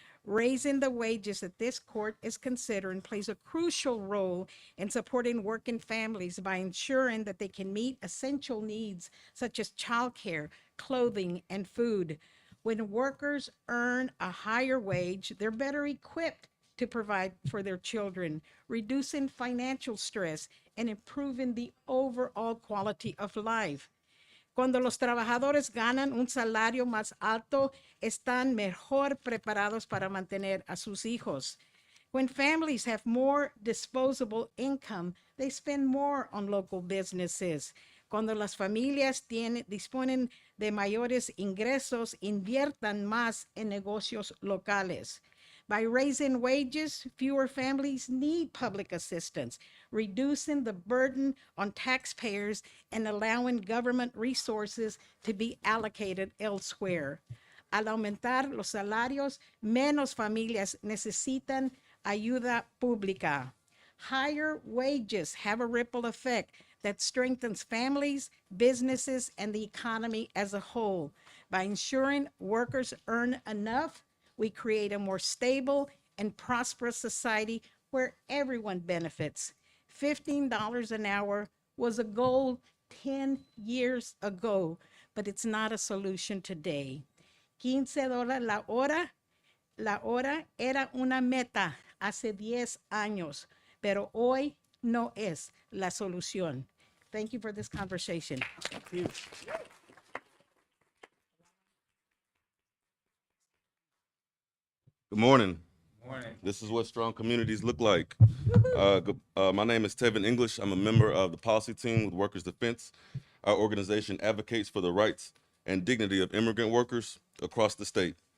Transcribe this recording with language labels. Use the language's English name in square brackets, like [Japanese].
[English] Raising the wages that this court is considering plays a crucial role in supporting working families by ensuring that they can meet essential needs such as childcare, clothing, and food. When workers earn a higher wage, they're better equipped to provide for their children, reducing financial stress and improving the overall quality of life. [Spanish] Cuando los trabajadores ganan un salario más alto, están mejor preparados para mantener a sus hijos. [English] When families have more disposable income, they spend more on local businesses. [Spanish] Cuando las familias disponen de mayores ingresos, inviertan más en negocios locales. [English] By raising wages, fewer families need public assistance, reducing the burden on taxpayers and allowing government resources to be allocated elsewhere. [Spanish] Al aumentar los salarios, menos familias necesitan ayuda pública. [English] Higher wages have a ripple effect that strengthens families, businesses, and the economy as a whole. By ensuring workers earn enough, we create a more stable and prosperous society where everyone benefits. $15 an hour was a goal 10 years ago, but it's not a solution today. [Spanish] $15 la hora era una meta hace 10 años, pero hoy no es la solución. [English] Thank you for this conversation. Thank you. Good morning. Morning. This is what strong communities look like. My name is Tevin English. I'm a member of the policy team with Workers Defense. Our organization advocates for the rights and dignity of immigrant workers across the state.